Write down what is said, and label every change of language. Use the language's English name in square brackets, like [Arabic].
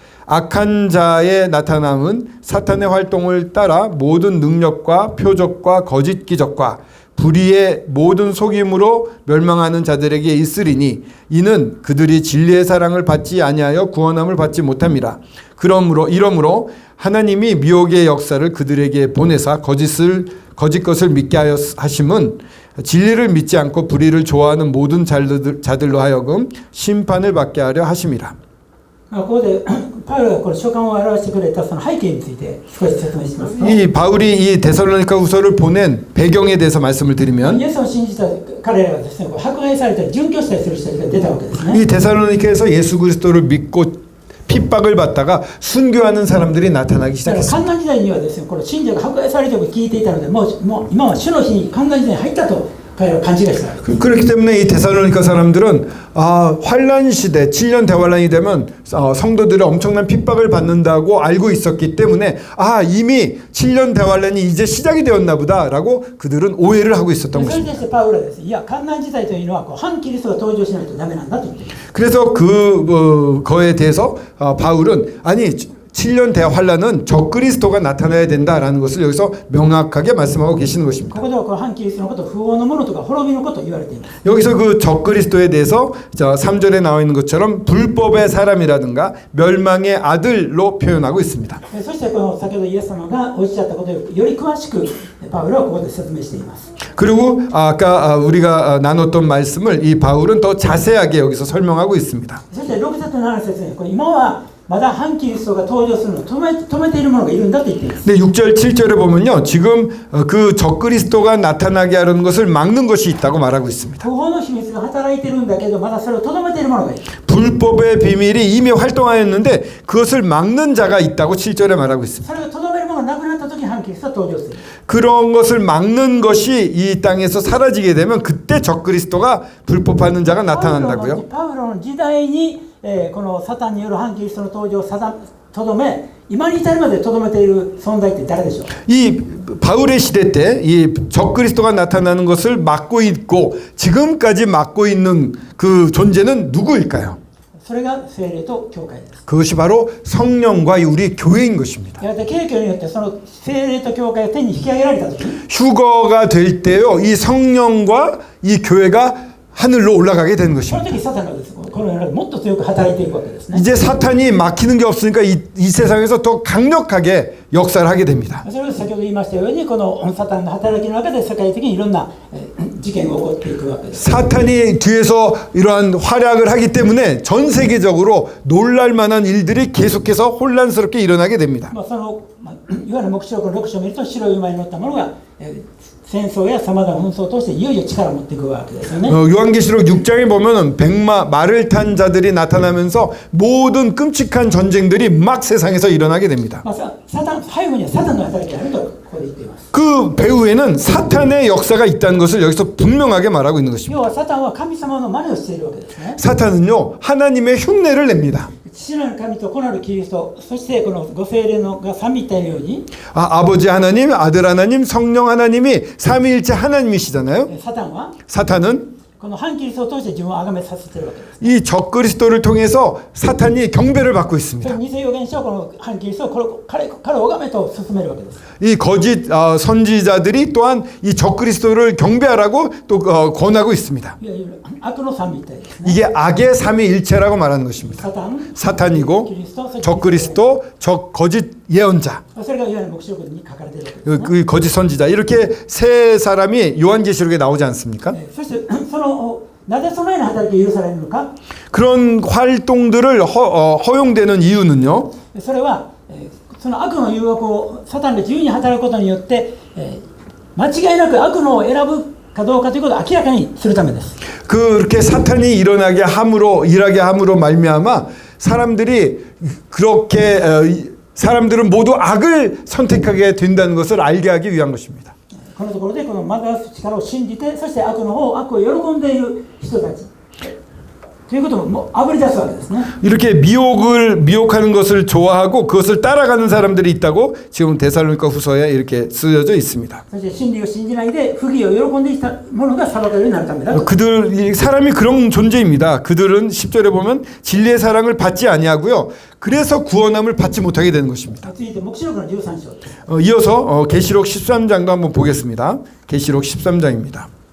[Korean] 악한 자의 나타남은 사탄의 활동을 따라 모든 능력과 표적과 거짓 기적과 불의의 모든 속임으로 멸망하는 자들에게 있으리니 이는 그들이 진리의 사랑을 받지 아니하여 구원함을 받지 못함이라. 이러므로 하나님이 미혹의 역사를 그들에게 보내사 거짓 것을 믿게 하심은 진리를 믿지 않고 불의를 좋아하는 모든 자들로 하여금 심판을 받게 하려 하심이라. [Japanese] ここでパウロがこの書簡を表してくれたその背景について少し説明しますと [Korean] 이 바울이 이 데살로니가 후서를 보낸 배경에 대해서 말씀을 드리면 [Japanese] イエスを信じた彼らがですね迫害されたり殉教したりする人が出たわけですね [Korean] 이 데살로니가에서 예수 그리스도를 믿고 핍박을 받다가 순교하는 사람들이 나타나기 [Japanese] だから [Korean] 시작했습니다. [Japanese] 観難時代にはですねこの信者が迫害されていると聞いていたのでもう今は主の日に観難時代に入ったと彼らは勘違いしたわけです [Korean] 그렇기 때문에 이 데살로니가 사람들은 환란 시대 7년 대환란이 되면 성도들이 엄청난 핍박을 받는다고 알고 있었기 때문에 이미 7년 대환란이 이제 시작이 되었나 보다라고 그들은 오해를 하고 있었던 [Japanese] それに [Korean] 것입니다. [Japanese] 対してパウロはですねいや観難時代というのは反キリストが登場しないとダメなんだと言っている [Korean] 그래서 그거에 대해서 바울은 아니 7년 대환란은 적그리스도가 나타나야 된다라는 것을 여기서 명확하게 말씀하고 계시는 것입니다. [Japanese] ここではこの反キリストのこと不法のものとか滅びのことを言われています [Korean] 여기서 그 적그리스도에 대해서 3절에 나와 있는 것처럼 불법의 사람이라든가 멸망의 아들로 표현하고 있습니다. [Japanese] そしてこの先ほどイエス様がおっしゃったことをより詳しくパウロはここで説明しています [Korean] 그리고 아까 우리가 나눴던 말씀을 이 바울은 더 자세하게 여기서 설명하고 있습니다. [Japanese] そして6節と7節にこれ今はまだ反キリストが登場するのを止めている者がいるんだと言っています [Korean] 근데 6절 7절에 보면요. 지금 그 적그리스도가 나타나게 하려는 것을 막는 것이 있다고 말하고 있습니다. [Japanese] 不法の秘密が働いているんだけどまだそれを止めている者がいる [Korean] 불법의 비밀이 이미 활동하였는데 그것을 막는 자가 있다고 7절에 말하고 있습니다. [Japanese] それを止める者がなくなった時に反キリストが登場する [Korean] 그런 것을 막는 것이 이 땅에서 사라지게 되면 그때 적그리스도가 불법하는 자가 나타난다고요. [Japanese] パウロの時代にこのサタンによる反キリストの登場をとどめ今に至るまでとどめている存在って誰でしょう [Korean] 이 바울의 시대 때 이 적그리스도가 나타나는 것을 막고 있고 지금까지 막고 있는 그 존재는 누구일까요? [Japanese] それが聖霊と教会です [Korean] 그것이 바로 성령과 우리 교회인 것입니다. [Japanese] やがて景況によってその聖霊と教会が天に引き上げられた時 [Korean] 휴거가 될 때요, 이 성령과 이 교회가 하늘로 올라가게 되는 [Japanese] その [Korean] 것입니다. [Japanese] 時サタンがですねこの世の中でもっと強く働いていくわけですね [Korean] 이제 사탄이 막히는 게 없으니까 이 세상에서 더 강력하게 역사를 하게 됩니다. [Japanese] それを先ほど言いましたようにこのサタンの働きの中で世界的にいろんな事件が起こっていくわけです [Korean] 사탄이 뒤에서 이러한 활약을 하기 때문에 전 세계적으로 놀랄 만한 일들이 계속해서 혼란스럽게 일어나게 됩니다. [Japanese] そのいわゆる黙示録の6章を見ると白い馬に乗った者が戦争やさまざまな紛争を通していよいよ力を持っていくわけですよね。 [Korean] 요한계시록 6장에 보면은 말을 탄 자들이 나타나면서 모든 끔찍한 전쟁들이 막 세상에서 일어나게 됩니다. [Japanese] まあ、サタン背後にはサタンの働きがあるとここで言っています。 [Korean] 그 배후에는 사탄의 역사가 있다는 것을 여기서 분명하게 말하고 있는 것입니다. [Japanese] 要はサタンは神様の真似をしているわけですね。 [Korean] 사탄은요 하나님의 흉내를 냅니다. [Japanese] 父なる神と子なるキリスト、そしてこのご聖霊のが三位一体のように、 [Korean] 아버지 하나님, 아들 하나님, 성령 하나님이 삼위일체 하나님이시잖아요. [Japanese] サタンは [Korean] 사탄은 [Japanese] この反キリストを通して自分を崇めさせているわけです。 [Korean] 이 적그리스도를 통해서 사탄이 경배를 받고 [Japanese] そ [Korean] 있습니다. [Japanese] の偽預言者をこの反キリストを彼を拝めと進めるわけです。 [Korean] 이 거짓 선지자들이 또한 이 적그리스도를 경배하라고 또 권하고 있습니다. [Japanese] いわゆる悪の三位一体ですね。 [Korean] 이게 악의 삼위일체라고 말하는 것입니다. [Japanese] サタン、 [Korean] 사탄이고 [Japanese] キリスト、そして [Korean] 적그리스도, 거짓 예언자, [Japanese] それがいわゆる黙示録に書かれているわけですね。 [Korean] 그 거짓 선지자 이렇게 세 사람이 요한계시록에 나오지 않습니까? [Japanese] そしてそのなぜそのような働きが許されるのか。 [Korean] 그런 활동들을 허용되는 이유는요. [Japanese] それはその悪の誘惑をサタンが自由に働くことによって間違いなく悪のを選ぶかどうかということを明らかにするためです。 [Korean] 그렇게 사탄이 일하게 함으로 말미암아 사람들이 그렇게 사람들은 모두 악을 선택하게 된다는 것을 알게 하기 위한 것입니다. [Japanese] このところでこの惑わす力を信じて、そして悪を喜んでいる人たちということもあぶり出すわけですね。 [Korean] 이렇게 미혹하는 것을 좋아하고 그것을 따라가는 사람들이 있다고 지금 데살로니가 후서에 이렇게 쓰여져 있습니다. [Japanese] そして真理を信じないで不義を喜んでいた者が裁かれるようになるためだと。 [Korean] 사람이 그런 존재입니다. 그들은 10절에 보면 진리의 사랑을 받지 아니하고요. 그래서 구원함을 받지 못하게 되는 것입니다. [Japanese] 続いて黙示録の13章。 [Korean] 이어서 계시록 13장도 한번 보겠습니다. 계시록 13장입니다.